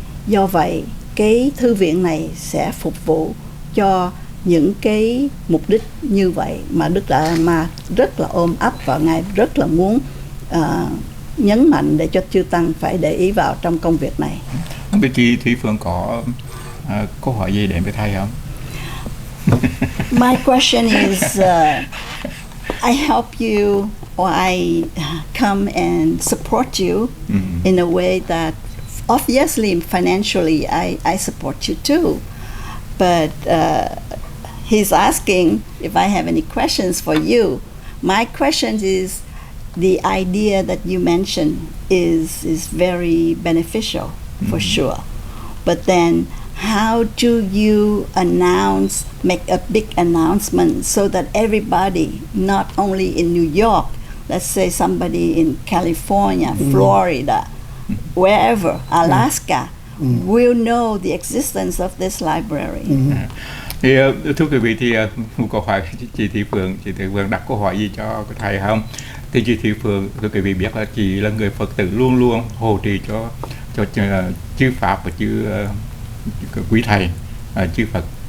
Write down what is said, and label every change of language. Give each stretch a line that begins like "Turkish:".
Vietnamese: Do vậy, cái thư viện này sẽ phục vụ cho những cái mục đích như vậy mà Đức DaLai Lama rất là ôm ấp, và Ngài rất là muốn nhấn mạnh để cho chư tăng phải để ý vào trong công việc này. Không biết chị Thủy Phương có câu hỏi gì để với thầy không?
English: My question is, I help you, or I come and support you in a way that obviously financially I support you too. But he's asking if I have any questions for you. My question is, the idea that you mentioned is very beneficial for sure. But then how do you make a big announcement so that everybody, not only in New York, let's say somebody in California, Florida, wherever, Alaska, will know the existence of this library?
Vietnamese: Thì thưa quý vị, thì một câu hỏi chị Thị Phượng đặt câu hỏi gì cho thầy không? Thì chị Thị Phượng, thưa quý vị biết là chị là người Phật tử luôn luôn hộ trì cho chư Pháp và chư quý thầy, chư Phật.